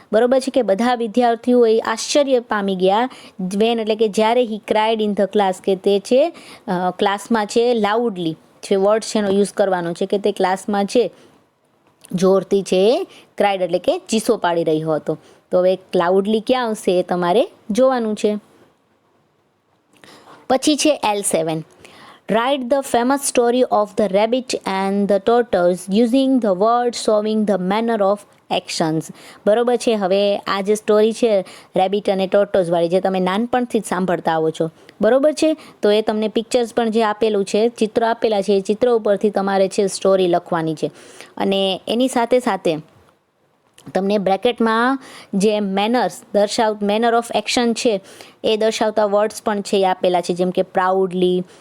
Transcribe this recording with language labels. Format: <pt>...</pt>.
<gu>બરોબર છે, કે બધા વિદ્યાર્થીઓએ આશ્ચર્ય પામી ગયા,</gu> <en>when</en> <gu>એટલે કે જ્યારે</gu> <en>he cried in the class,</en> <gu>કે તે છે ક્લાસમાં છે લાઉડલી, જે વર્ડ છે એનો યુઝ કરવાનો છે, કે તે ક્લાસમાં છે જોરથી છે ક્રાઇડ એટલે કે ચીસો પાડી રહ્યો હતો. તો હવે લાઉડલી ક્યાં આવશે એ તમારે જોવાનું છે. પછી છે L7.</gu> <en>Write the famous story of the rabbit and the tortoise using the words showing the manner of actions.</en> <gu>બરોબર છે. હવે આ જે સ્ટોરી છે રેબિટ અને ટોર્ટોઝ વાળી, જે તમે નાનપણથી જ સાંભળતા આવો છો, બરોબર છે, તો એ તમને પિક્ચર્સ પણ જે આપેલું છે, ચિત્ર આપેલા છે, એ ચિત્ર ઉપરથી તમારે છે સ્ટોરી લખવાની છે. અને એની સાથે સાથે તમને બ્રેકેટમાં જે મેનર ઓફ એક્શન છે એ દર્શાવતા વર્ડ્સ પણ છે એ આપેલા છે, જેમ કે પ્રાઉડલી,</gu>